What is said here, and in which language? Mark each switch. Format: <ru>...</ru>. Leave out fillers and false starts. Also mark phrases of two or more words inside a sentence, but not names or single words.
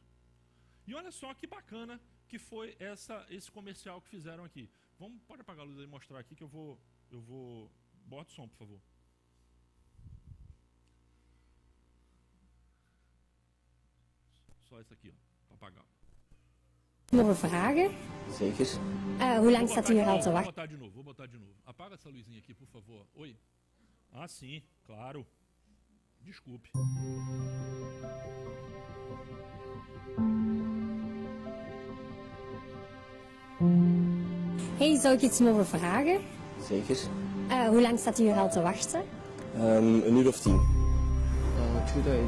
<pt>E olha só que bacana que foi esse comercial que fizeram aqui. Pode apagar a luz aí e mostrar aqui que eu vou... Bota o som, por favor. só essa aqui, ó, para apagar.</pt> <nl>Mogen vragen? Zeker. Hoe lang staat u hier al te</nl> <pt>Vou</pt> <nl>wachten?</nl> <pt>botar de novo, vou botar de novo. Apaga essa luzinha aqui, por favor. Oi. Ah, sim, claro. Desculpe.</pt> <nl>Hey, zou ik iets mogen vragen? Zeker. Hoe lang staat u hier al te wachten? Een uur of 10. 2 days.</nl>